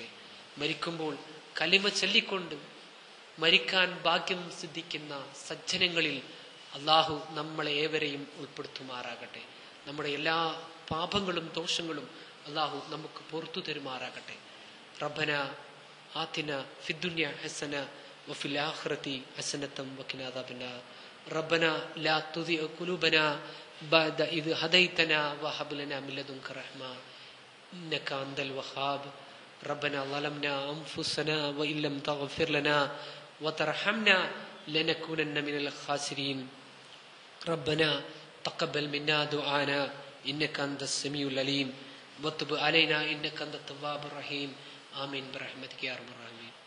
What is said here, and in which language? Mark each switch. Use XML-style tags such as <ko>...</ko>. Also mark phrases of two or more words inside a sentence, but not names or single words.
<ml>മരിക്കുമ്പോൾ കലിമ ചൊല്ലിക്കൊണ്ട് മരിക്കാൻ ഭാഗ്യം സിദ്ധിക്കുന്ന സജ്ജനങ്ങളിൽ അള്ളാഹു നമ്മളെ ഏവരെയും ഉൾപ്പെടുത്തുമാറാകട്ടെ. നമ്മുടെ എല്ലാ പാപങ്ങളും ദോഷങ്ങളും അള്ളാഹു നമുക്ക് പുറത്തു തരുമാറാകട്ടെ.</ml> <ar>ربنا آتنا في الدنيا حسنة وفي الآخرة حسنة وقنا عذاب النار. ربنا لا تزغ قلوبنا بعد إذ هديتنا وهب لنا من لدنك رحمة إنك أنت الوهاب ربنا ظلمنا أنفسنا وإن لم تغفر لنا وترحمنا لنكونن من الخاسرين ربنا تقبل منا دعانا إنك أنت السميع العليم وتب علينا إنك أنت التواب الرحيم آمين برحمتك يا رب العالمين.</ar>